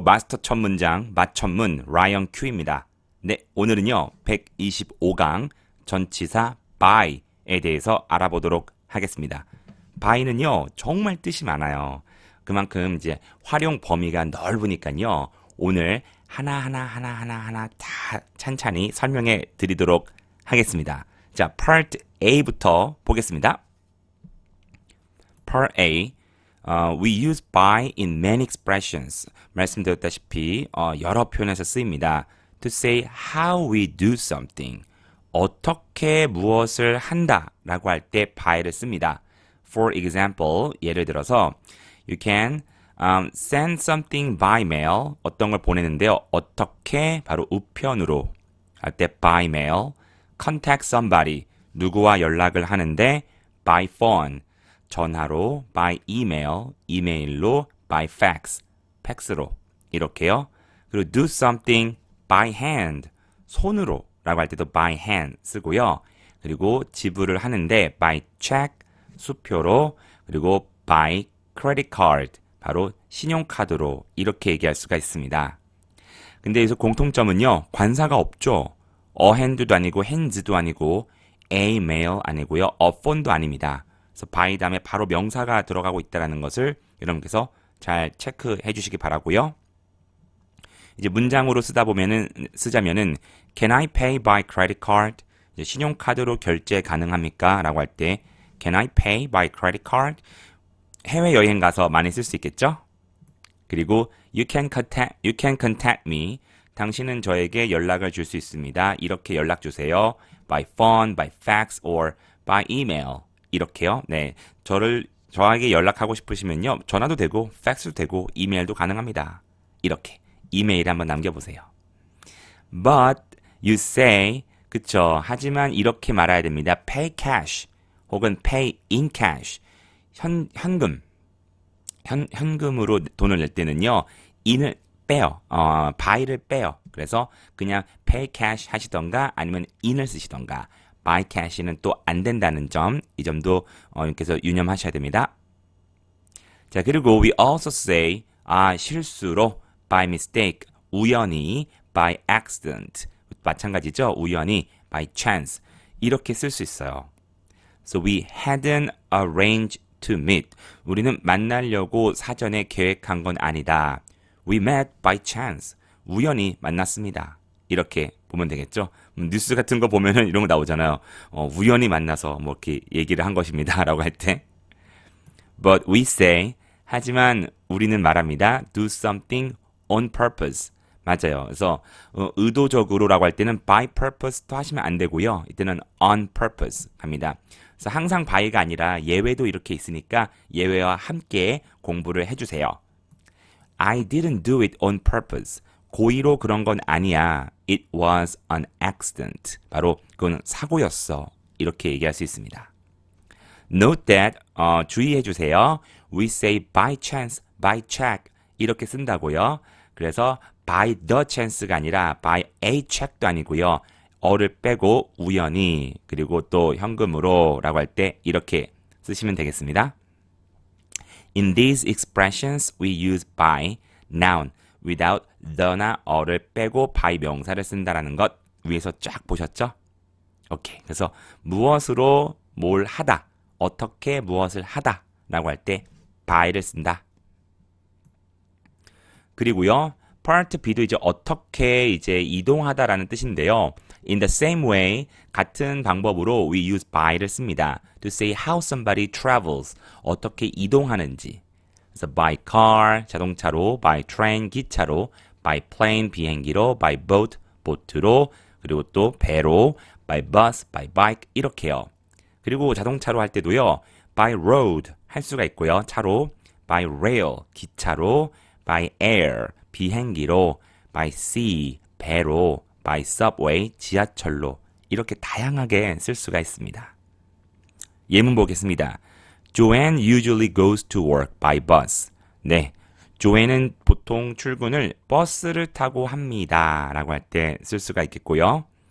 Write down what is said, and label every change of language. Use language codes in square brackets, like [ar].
[ko] 마스터 첫 문장 맛천문 라이언 큐입니다. 네, 오늘은요 125강 전치사 by에 대해서 알아보도록 하겠습니다. by는요 정말 뜻이 많아요. 그만큼 이제 활용 범위가 넓으니까요. 오늘 하나 다 찬찬히 설명해 드리도록 하겠습니다. 자, part A부터 보겠습니다. [en] part A we use by in many expressions. [ko] 말씀드렸다시피 여러 표현에서 쓰입니다. [en] To say how we do something. [ko] 어떻게 무엇을 한다 라고 할 때 by를 씁니다. [en] For example, [ko] 예를 들어서 [en] you can send something by mail. [ko] 어떤 걸 보내는데요. 어떻게 바로 우편으로 할 때 [en] by mail. Contact somebody. [ko] 누구와 연락을 하는데 [en] by phone. [ko] 전화로, [en] by email, [ko] 이메일로, [en] by fax, [ko] 팩스로 이렇게요. 그리고 [en] do something by hand, [ko] 손으로 라고 할 때도 by hand 쓰고요. 그리고 지불을 하는데 [en] by check, [ko] 수표로, 그리고 [en] by credit card, [ko] 바로 신용카드로 이렇게 얘기할 수가 있습니다. 근데 여기서 공통점은요. 관사가 없죠. a hand도 아니고 hands도 아니고 a mail 아니고요. a phone도 아닙니다. 그래서 by 다음에 바로 명사가 들어가고 있다는 것을 여러분께서 잘 체크해 주시기 바라고요. 이제 문장으로 쓰자면은 [en] Can I pay by credit card? [ko] 이제 신용카드로 결제 가능합니까? 라고 할 때 [en] Can I pay by credit card? [ko] 해외 여행 가서 많이 쓸 수 있겠죠? [en] 그리고 you can contact me. [ko] 당신은 저에게 연락을 줄 수 있습니다. 이렇게 연락 주세요. [en] by phone, by fax, or by email. [ko] 이렇게요. 네, 저에게 연락하고 싶으시면요. 전화도 되고, 팩스도 되고, 이메일도 가능합니다. 이렇게 이메일에 한번 남겨보세요. [en] But you say, [ko] 그쵸. 하지만 이렇게 말해야 됩니다. [en] Pay cash [ko] 혹은 [en] pay in cash. [ko] 현금으로 돈을 낼 때는요. in을 빼요. by를 빼요. 그래서 그냥 [en] pay cash [ko] 하시던가 아니면 in을 쓰시던가. by cash는 또 안 된다는 점, 이 점도 여러분께서 유념하셔야 됩니다. 자, 그리고 [en] we also say [ko] 실수로 [en] by mistake, [ko] 우연히 [en] by accident, [ko] 마찬가지죠. 우연히 [en] by chance [ko] 이렇게 쓸 수 있어요. [en] So we hadn't arranged to meet. [ko] 우리는 만나려고 사전에 계획한 건 아니다. [en] We met by chance. [ko] 우연히 만났습니다. 이렇게 보면 되겠죠. 뉴스 같은 거 보면은 이런 거 나오잖아요. 우연히 만나서 뭐 이렇게 얘기를 한 것입니다. 라고 할 때. [en] But we say, [ko] 하지만 우리는 말합니다. [en] Do something on purpose. [ko] 맞아요. 그래서 의도적으로라고 할 때는 by purpose도 하시면 안 되고요. 이때는 [en] on purpose [ko] 합니다. 그래서 항상 by가 아니라 예외도 이렇게 있으니까 예외와 함께 공부를 해주세요. [en] I didn't do it on purpose. [ko] 고의로 그런 건 아니야. [en] It was an accident. [ko] 바로 그건 사고였어. 이렇게 얘기할 수 있습니다. [en] Note that, [ko] 주의해 주세요. [en] We say by chance, by check [ko] 이렇게 쓴다고요. 그래서 by the chance가 아니라 by a check도 아니고요. 어를 빼고 우연히 그리고 또 현금으로 라고 할 때 이렇게 쓰시면 되겠습니다. [en] In these expressions, we use by, noun, without the나 [ko] 어를 빼고 by 명사를 쓴다라는 것 위에서 쫙 보셨죠? 오케이. 그래서 무엇으로 뭘 하다, 어떻게 무엇을 하다 라고 할 때 by를 쓴다. 그리고요, part B도 이제 어떻게 이제 이동하다라는 뜻인데요. [en] In the same way, [ko] 같은 방법으로 [en] we use by를 씁니다. To say how somebody travels, [ko] 어떻게 이동하는지. 그래서 [en] by car, [ko] 자동차로, [en] by train, [ko] 기차로, by plane, 비행기로, by boat, 보트로, 그리고 또 배로, by bus, by bike 이렇게요. 그리고 자동차로 할 때도요. by road 할 수가 있고요. 차로, [en] by rail, [ko] 기차로, by air, 비행기로, by sea, 배로, [en] by subway, [ko] 지하철로 이렇게 다양하게 쓸 수가 있습니다. 예문 보겠습니다. [en] Joanne usually goes to work by bus. [ko] 네, 조앤은 보통 출근을 버스를 타고 합니다. 라고 할 때 쓸 수가 있겠고요.